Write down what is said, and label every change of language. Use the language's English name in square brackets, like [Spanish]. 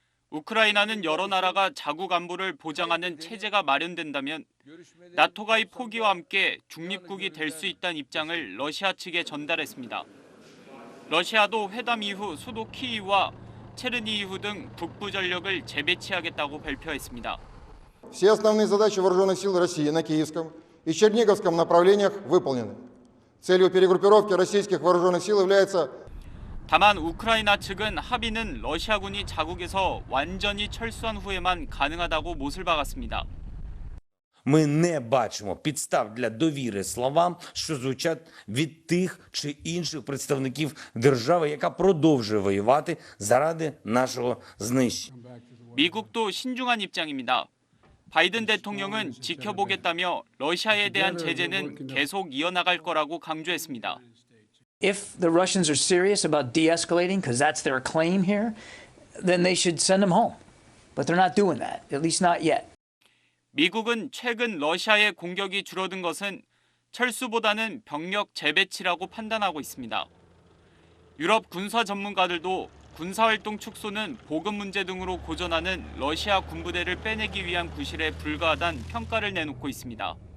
[Korean] 우크라이나는 여러 나라가 자국 안보를 보장하는 체제가 마련된다면 나토 가입 포기와 함께 중립국이 될 수 있다는 입장을 러시아 측에 전달했습니다. 러시아도 회담 이후 수도 키이우와 체르니히우 등 북부 전력을 재배치하겠다고 발표했습니다. [Russian] Все основные задачи вооруженных сил России на Киевском и Черниговском направлениях выполнены. Целью перегруппировки российских вооруженных сил является [Korean] 다만 우크라이나 측은 합의는 러시아군이 자국에서 완전히 철수한 후에만 가능하다고 못을 박았습니다. [Ukrainian] Ми не бачимо підстав для довіри словам, що звучать від тих чи інших представників держави, яка продовжує воювати заради нашого знищення. [Korean] 미국도 신중한 입장입니다. 바이든 대통령은 지켜보겠다며 러시아에 대한 제재는 계속 이어나갈 거라고 강조했습니다. [English] If the Russians are serious about de-escalating, because that's their claim here, then they should send them home. But they're not doing that, at least not yet. [Korean] 미국은 최근 러시아의 공격이 줄어든 것은 철수보다는 병력 재배치라고 판단하고 있습니다. 유럽 군사 전문가들도 군사활동 축소는 보급 문제 등으로 고전하는 러시아 군부대를 빼내기 위한 구실에 불과하다는 평가를 내놓고 있습니다.